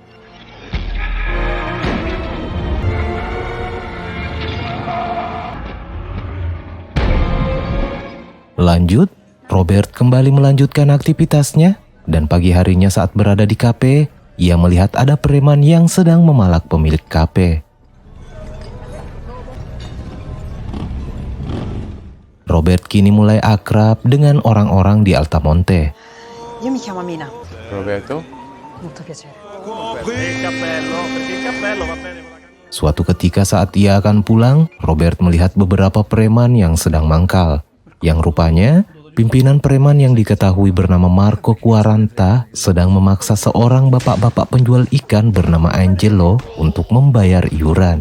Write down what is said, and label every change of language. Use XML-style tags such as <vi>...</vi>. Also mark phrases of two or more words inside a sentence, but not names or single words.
<id>Lanjut, Robert kembali melanjutkan aktivitasnya, dan pagi harinya saat berada di kafe, ia melihat ada preman yang sedang memalak pemilik kafe. Robert kini mulai akrab dengan orang-orang di Altamonte.</id> <it>Io mi chiamo Mina. Roberto? Molto piacere.</it> <id>Suatu ketika saat ia akan pulang, Robert melihat beberapa preman yang sedang mangkal. Yang rupanya, pimpinan preman yang diketahui bernama Marco Quaranta sedang memaksa seorang bapak-bapak penjual ikan bernama Angelo untuk membayar iuran.</id>